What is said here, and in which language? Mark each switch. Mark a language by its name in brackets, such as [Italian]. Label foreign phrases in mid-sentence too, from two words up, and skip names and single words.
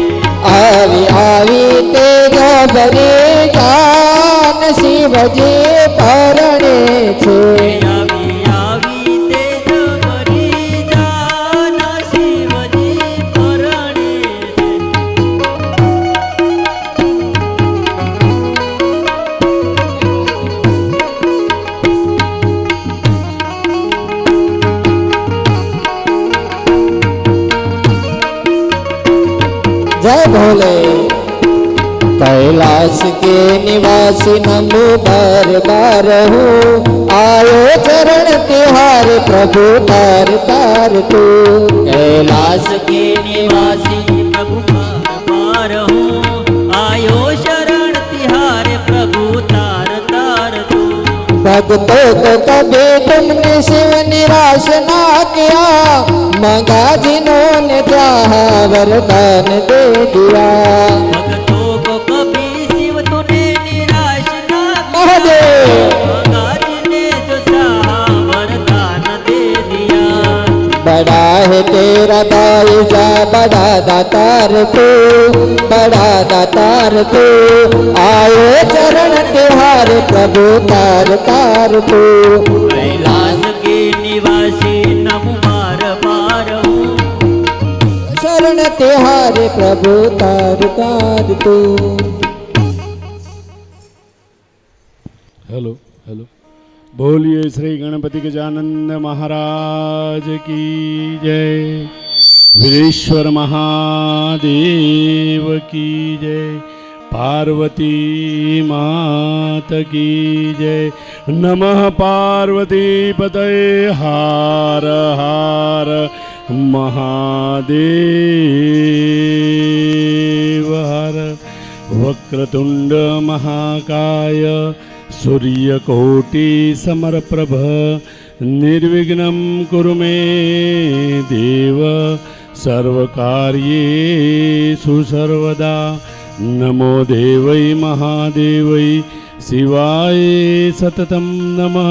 [Gujarati] આવી આવી તે જબરી જાન શિવજી પરણે છે આવી આવી તેજ ભરી જાન શિવજી પરણે છે [Hindi] जय भोले कैलाश के निवासी नमो बार बार हूँ आयो चरण तिहारे प्रभु तार तार तू कैलाश के निवासी प्रभु पार हूँ आयो शरण तिहारे प्रभु तार तार तू भक्तों को कभी तुमने शिव निराश ना किया मंगा जिन्होंने चाहा वरदान दे दिया भक्तों को कभी शिव तूने निराश ना महादेव मंगा जिन्हें जो चाहा वरदान दे दिया बड़ा है तेरा दाईजा बड़ा दातार तू बड़ा दातार तू आयो चरण तिहारे प्रभु तार तार तू कैलाश के निवासी नमो बार बार हूँ शरण तिहारे प्रभु तार तार तू हेलो हेलो बोलिए श्री गणपति गजानंद महाराज की जय, वीरेश्वर महादेव की जय, पार्वती मात की जय। [Sanskrit] नमः पार्वती पतये हार हार महादेव हर। वक्रतुंड महाकाय सूर्यकोटि समप्रभ निर्विघ्नं कुरु मे देव सर्वकार्येषु सर्वदा। नमो देवै महादेवै शिवाय सततं नमः।